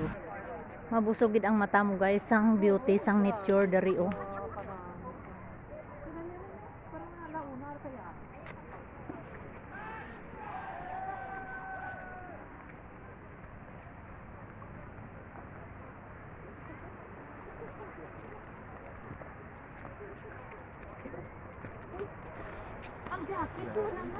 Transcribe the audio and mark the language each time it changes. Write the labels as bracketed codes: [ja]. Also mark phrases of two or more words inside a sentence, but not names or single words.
[hil] Mabusog gid ang mata mo guys. Sang beauty, sang nature dari oh. [tl] Parang alauna kaya. Ang jacket ko naman.